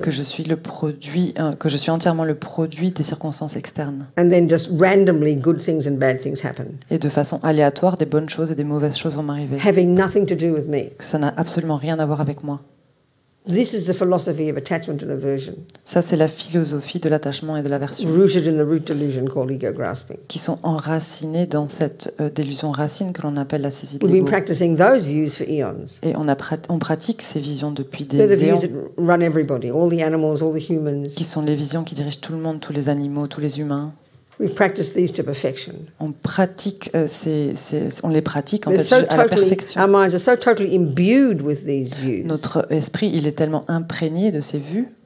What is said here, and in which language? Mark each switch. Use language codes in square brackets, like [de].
[fr] que je suis le produit, que je suis entièrement le produit des circonstances externes. [en] and then just randomly good things and bad things happen, [fr] Et de façon aléatoire, des bonnes choses et des mauvaises choses vont m'arriver. [en] having nothing to do with me. [fr] Que ça n'a absolument rien à voir avec moi. [en] This is the philosophy of attachment and aversion, [fr] Ça, c'est la philosophie de l'attachement et de l'aversion, [en] rooted in the root delusion called ego grasping. [fr] qui sont enracinés dans cette délusion racine que l'on appelle la saisie de [en] We've been [fr] l'ego. [en] practicing those views for eons. [fr] Et on pratique ces visions depuis [en] They're the [fr] des [en] views [fr] éons, [en] that run everybody, all the animals, all the humans. [fr] qui sont les visions qui dirigent tout le monde, tous les animaux, tous les humains. [en] We've practiced these to perfection. [fr] On pratique, on les pratique en [en] They're [fr] fait [en] so [fr] à la [en] totally, [fr] perfection. [en] our minds are so totally imbued with these views. [fr] Notre esprit, il est tellement imprégné de ces vues,